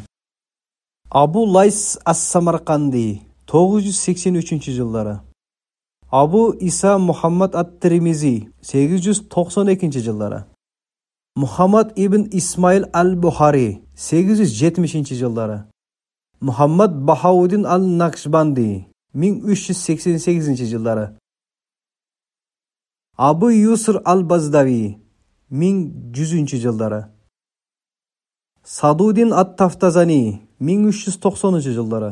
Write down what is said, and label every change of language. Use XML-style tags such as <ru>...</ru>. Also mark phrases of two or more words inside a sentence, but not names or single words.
<ky>Абу Лайс ас-Самарканди 983-жылдары. Абу Иса Мухаммад ат-Тирмизи 892-жылдары. Мухаммад ибн Исмаил ал-Бухари 870-жылдары. Muhammad Bahauddin al-Naqshbandi 1388-жылдары. Abu Yusr al-Bazdavi 1100-жылдары. Saduddin at-Taftazani 1390-жылдары.</ky>